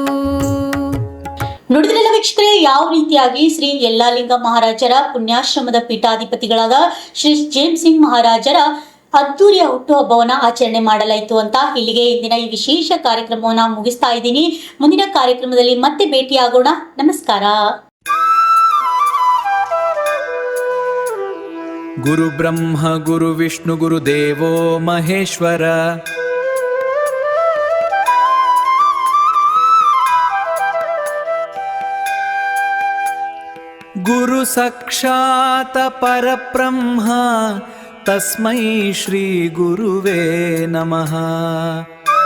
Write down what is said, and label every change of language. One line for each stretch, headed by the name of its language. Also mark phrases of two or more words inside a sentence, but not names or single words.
Kannada: ನುಡಿದಿರಲ್ಲ ವೀಕ್ಷಕರೇ, ಯಾವ ರೀತಿಯಾಗಿ ಶ್ರೀ ಯಲ್ಲಾಲಿಂಗ ಮಹಾರಾಜರ ಪುಣ್ಯಾಶ್ರಮದ ಪೀಠಾಧಿಪತಿಗಳಾದ ಶ್ರೀ ಜೇಮ್ ಸಿಂಗ್ ಮಹಾರಾಜರ ಅದ್ದೂರಿಯ ಹುಟ್ಟುಹಬ್ಬವನ್ನು ಆಚರಣೆ ಮಾಡಲಾಯಿತು ಅಂತ ಇಲ್ಲಿಗೆ ಇಂದಿನ ಈ ವಿಶೇಷ ಕಾರ್ಯಕ್ರಮವನ್ನು ಮುಗಿಸ್ತಾ ಇದ್ದೀನಿ. ಮುಂದಿನ ಕಾರ್ಯಕ್ರಮದಲ್ಲಿ ಮತ್ತೆ ಭೇಟಿಯಾಗೋಣ. ನಮಸ್ಕಾರ.
Sanskrit: ಗುರು ಬ್ರಹ್ಮ ಗುರು ವಿಷ್ಣು ಗುರು ದೇವೋ ಮಹೇಶ್ವರ. ಗುರು ಸಾಕ್ಷಾತ್ ಪರಬ್ರಹ್ಮ ತಸ್ಮೈ ಶ್ರೀ ಗುರುವೇ ನಮಃ.